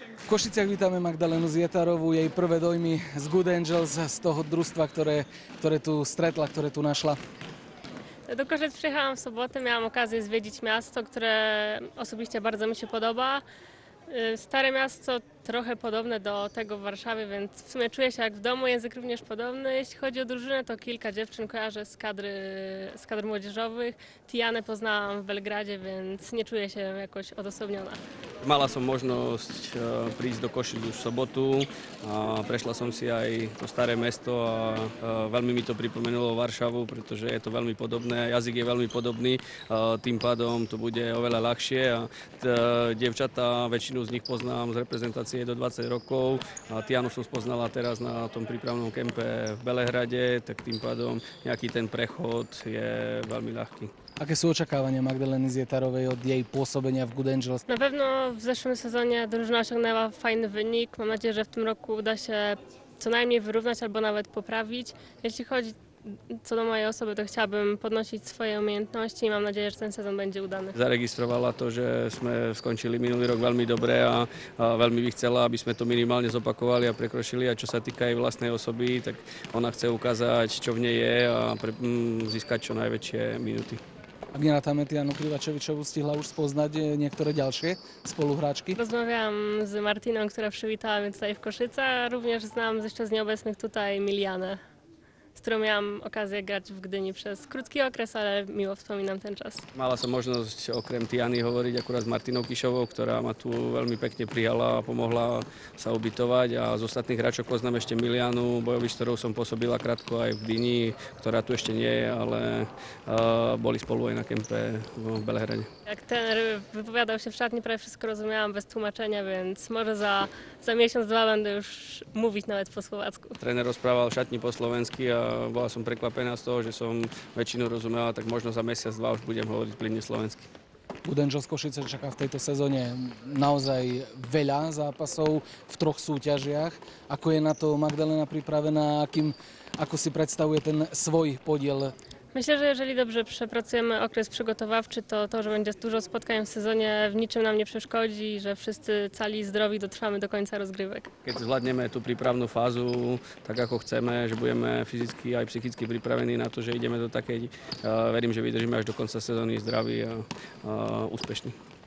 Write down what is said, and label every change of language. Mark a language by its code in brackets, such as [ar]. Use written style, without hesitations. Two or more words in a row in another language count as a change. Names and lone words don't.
[sk] Košiciach vítame Magdalénu Zietarovú, jej prvé dojmy z Good Angels, z toho družstva, które tu stretla, które tu našla. [pl] Do Košic przyjechałam w sobotę, miałam okazję zwiedzić miasto, które osobiście bardzo mi się podoba. Stare miasto, trochę podobne do tego w Warszawie, więc w sumie czuję się jak w domu, język również podobny. Jeśli chodzi o drużynę, to kilka dziewczyn kojarzę z kadr młodzieżowych. Tijanę poznałam w Belgradzie, więc nie czuję się jakoś odosobniona. [sk] Mala som možnosť prísť do Košic už v sobotu a prešla som si aj to staré mesto a veľmi mi to pripomenulo Varšavu, pretože je to veľmi podobné, jazyk je veľmi podobný, tým pádom to bude oveľa ľahšie a dievčatá, väčšinu z nich poznám z reprezentácie do 20 rokov a Tianu som spoznala teraz na tom prípravnom kempe v Belehrade, tak tým pádom nejaký ten prechod je veľmi ľahký. Aké sú očakávania Magdaleny Zietarovej od jej pôsobenia w Good Angels? [pl] Na pewno w zeszłym sezonie drużyna osiągnęła fajny wynik. Mam nadzieję, że w tym roku uda się co najmniej wyrównać albo nawet poprawić. Jeśli chodzi co do mojej osoby, to chciałabym podnosić swoje umiejętności i mam nadzieję, że ten sezon będzie udany. [sk] Zaregistrovala to, že sme skončili minulý rok veľmi dobre a veľmi by chcela, aby sme to minimálne zopakovali a prekročili. A čo sa týka jej vlastnej osoby, tak ona chce ukázať, čo v nej je a získať čo najväčšie minuty. Ak nerátame Tianu Krivačevičovú, stihla už spoznať niektoré ďalšie spoluhráčky? [pl] Rozmawiałam z Martiną, która przywitała mnie tutaj w Koszycach, a również znam jeszcze z nieobecnych tutaj Milianę, z którą miałam okazję grać w Gdyni przez krótki okres, ale miło wspominam ten czas. [sk] Mala som možnosť okrem Tiany hovoriť akurát s Martinou Kišovou, ktorá ma tu veľmi pekne prijala a pomohla sa ubytovať. A z ostatných hráčov poznám ešte Milianu Bojovič, ktorou som pôsobila krátko aj v Gdyni, ktorá tu ešte nie je, ale boli spolu aj na kempe v Belehrade. [pl] Jak trener wypowiadał się w szatni, prawie wszystko rozumiałam bez tłumaczenia, więc może za miesiąc, dwa będę już mówić nawet po słowacku. [sk] Tréner rozprával v šatni po slovensky a bola som prekvapená z toho, že som väčšinu rozumela, tak možno za mesiac, dva už budem hovoriť plynne slovensky. Good Angels Košice čaká v tejto sezóne naozaj veľa zápasov v troch súťažiach. Ako je na to Magdalena pripravená, ako si predstavuje ten svoj podiel? [pl] Myślę, że jeżeli dobrze przepracujemy okres przygotowawczy, to, że będzie dużo spotkań w sezonie, w niczym nam nie przeszkodzi, że wszyscy cali i zdrowi dotrwamy do końca rozgrywek. [sk] Keď zvládneme tú prípravnú fázu tak, ako chceme, že budeme fyzicky aj psychicky pripravení na to, že ideme do takej, verím, že vydržíme až do konca sezóny zdraví a úspešní.